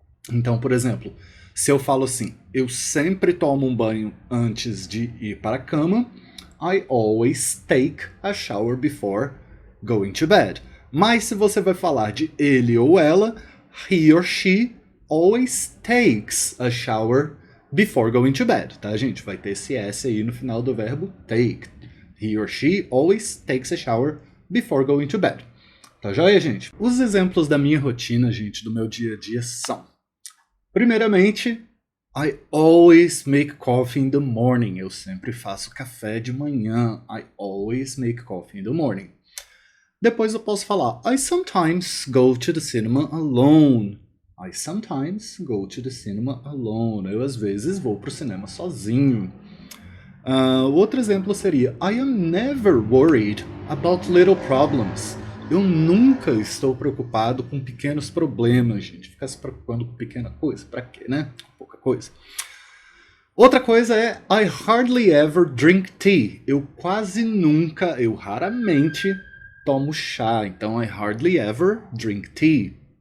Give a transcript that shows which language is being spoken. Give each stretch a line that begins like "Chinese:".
Portuguese: Então, por exemplo, se eu falo assim, eu sempre tomo um banho antes de ir para a cama,
English: I always take a shower before going to bed.
Portuguese: Mas se você vai falar de ele ou ela,
English: he or she always takes a shower before going to bed,
Portuguese: tá, gente? Vai ter esse S aí no final do verbo take.
English: He or she always takes a shower before going to bed.
Portuguese: Tá joia, gente? Os exemplos da minha rotina, gente, do meu dia a dia são... Primeiramente,
English: I always make coffee in the morning.
Portuguese: Eu sempre faço café de manhã.
English: I always make coffee in the morning.
Portuguese: Depois eu posso falar,
English: I sometimes go to the cinema alone. I sometimes go to the cinema alone.
Portuguese: Eu às vezes vou pro cinema sozinho. Outro exemplo seria,
English: I am never worried about little problems.
Portuguese: Eu nunca estou preocupado com pequenos problemas, gente. Ficar se preocupando com pequena coisa, pra quê, né? Pouca coisa. Outra coisa é,
English: I hardly ever drink tea.
Portuguese: Eu quase nunca, eu raramente tomo chá. Então,
English: I hardly ever drink tea.